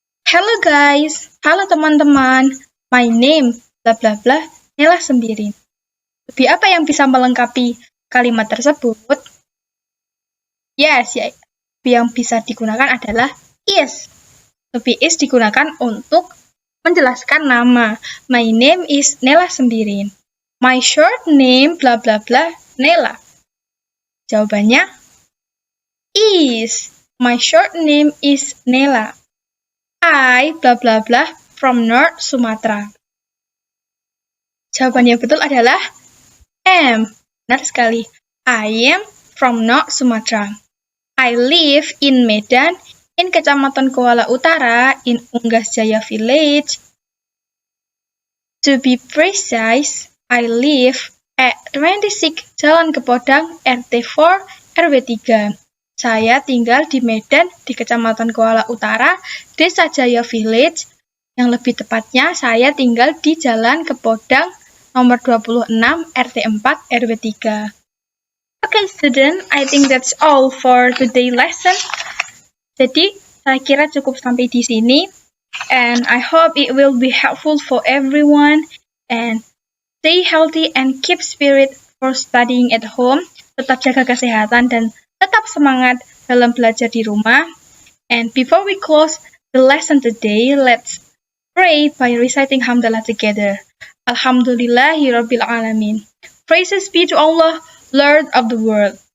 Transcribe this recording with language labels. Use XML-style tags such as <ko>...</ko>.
<en>Hello guys,</en> <id>halo teman-teman.</id> <en>My name, bla bla bla, Nela Sembiring.</en> <id>Lebih apa yang bisa melengkapi kalimat tersebut? Yes, yang bisa digunakan adalah is. Lebih is digunakan untuk menjelaskan nama.</id> <en>My name is Nela Sembiring. My short name, bla bla bla, Nela. Jawabannya is. My short name is Nela. I, bla bla bla, from North Sumatra.</en> <id>Jawaban yang betul adalah am. Benar sekali.</id> <en>I am from North Sumatra. I live in Medan, in Kecamatan Kuala Utara, in Unggas Jaya Village. To be precise, I live at 26 Jalan Kepodang, RT 4, RW 3.</en> <id>Saya tinggal di Medan, di Kecamatan Kuala Utara, Desa Jaya Village. Yang lebih tepatnya, saya tinggal di Jalan Kepodang, nomor 26, RT 4, RW 3.</id> <en>Okay, student, I think that's all for today's lesson.</en> <id>Jadi, saya kira cukup sampai di sini.</id> <en>And I hope it will be helpful for everyone. And stay healthy and keep spirit for studying at home.</en> <id>Tetap jaga kesehatan dan tetap semangat dalam belajar di rumah.</id> <en>And before we close the lesson today, let's pray by reciting Hamdalah together.</en> <ar>Alhamdulillahirabbil alamin.</ar> <en>Praises be to Allah, Lord of the world.</en>